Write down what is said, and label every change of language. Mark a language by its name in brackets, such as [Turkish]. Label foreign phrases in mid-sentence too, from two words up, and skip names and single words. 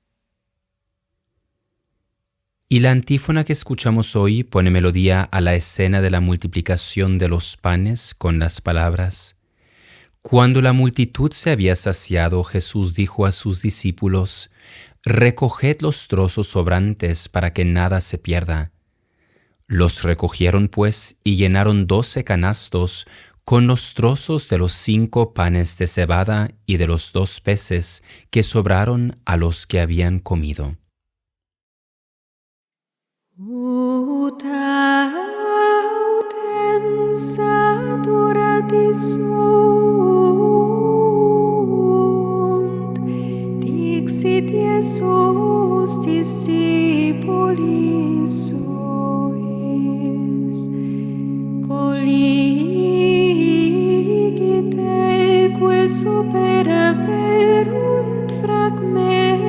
[Spanish] Y la antífona que escuchamos hoy pone melodía a la escena de la multiplicación de los panes con las palabras: Cuando la multitud se había saciado, Jesús dijo a sus discípulos: «Recoged los trozos sobrantes para que nada se pierda». Los recogieron pues y llenaron 12 canastos con los trozos de los 5 panes de cebada y de los 2 peces que sobraron a los que habían comido. [Latin] Ut autem saturati sunt, dixit Iesus discipulis suis, colligite que supera verunt fragmentum